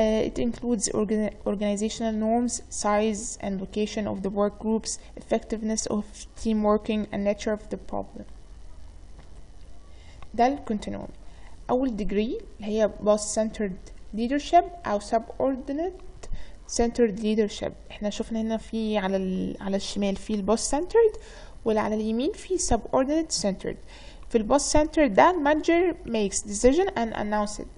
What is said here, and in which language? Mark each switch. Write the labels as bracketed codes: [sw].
[en] It includes organizational norms, size and location of the work groups, effectiveness of team working, and nature of the problem. [ar] ده الكونتينوم. أول degree هي [en] boss centered leadership [ar] أو [en] subordinate centered leadership. [ar] احنا شفنا هنا في على الشمال في البوس centered، وعلى اليمين في subordinate centered. في البوس centered ده المانجر [en] makes decision and announce it.